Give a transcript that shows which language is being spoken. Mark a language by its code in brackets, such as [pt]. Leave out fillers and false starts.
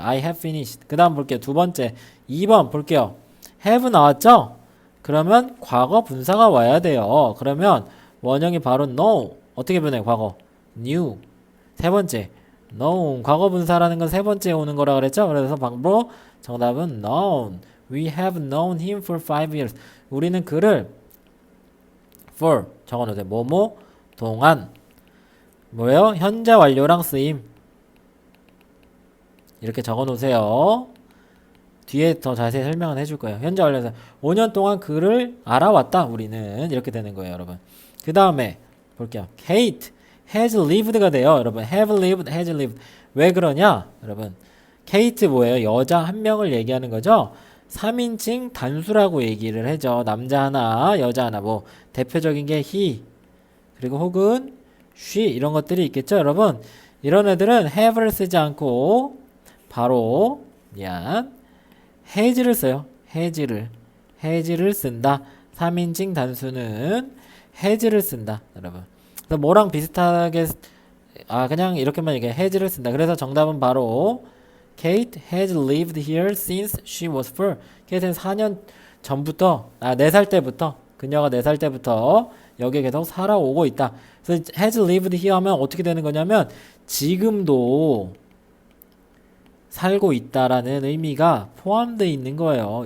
[en] I have finished. [ko] 그 다음 볼게요. 두 번째 2번 볼게요. have 나왔죠? 그러면 과거 분사가 와야 돼요. 그러면 원형이 바로 know. 어떻게 변해요? 과거 knew. 세 번째 known. 과거 분사라는 건 세 번째 오는 거라 그랬죠? 그래서 바로 정답은 known. [en] We have known him for 5 years. [ko] 우리는 그를 for 적어놓으세요. 뭐뭐 동안 뭐예요? 현재 완료랑 쓰임 이렇게 적어놓으세요. 뒤에 더 자세히 설명은 해줄 거예요. 현재 완료에서 5년 동안 그를 알아왔다. 우리는 이렇게 되는 거예요, 여러분. 그 다음에 볼게요. [en] Kate has lived가 [ko] 돼요, 여러분. [en] have lived, has lived. [ko] 왜 그러냐, 여러분? Kate 뭐예요? 여자 한 명을 얘기하는 거죠. 3인칭 단수라고 얘기를 해죠. 남자 하나, 여자 하나. 뭐 대표적인 게 he 그리고 혹은 she 이런 것들이 있겠죠, 여러분. 이런 애들은 have를 쓰지 않고 바로 has를 써요. has를 쓴다. 3인칭 단수는 has를 쓴다, 여러분. 그래서 뭐랑 비슷하게 그냥 이렇게만 얘기해. has를 쓴다. 그래서 정답은 바로 [en] Kate has lived here since she was 4. [ko] Kate는 4년 전부터 4살 때부터 그녀가 4살 때부터 여기에 계속 살아오고 있다. 그래서 [en] has lived here [ko] 하면 어떻게 되는 거냐면 지금도 살고 있다라는 의미가 포함되어 있는 거예요.